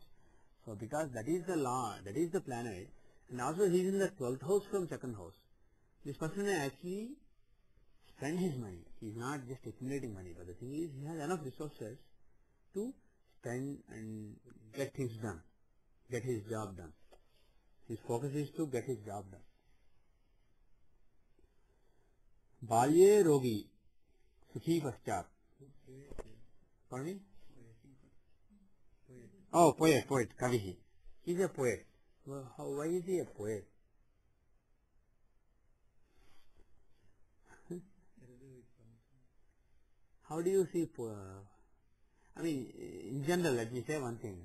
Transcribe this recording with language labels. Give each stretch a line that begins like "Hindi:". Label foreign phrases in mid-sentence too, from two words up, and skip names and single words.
English: So because that is the law, that is the planet, and also he is in the 12th house from second house, this person may actually spend his money. He is not just accumulating money, but the thing is, he has enough resources to spend and get things done, get his job done. His focus is to get his job done.
Sanskrit: Balye rogi, sukhi paschat.
English: Pardon me? Oh, poet, Kavihi. He is a poet. Well, why is he a poet? How do you see I mean, in general, let me say one thing.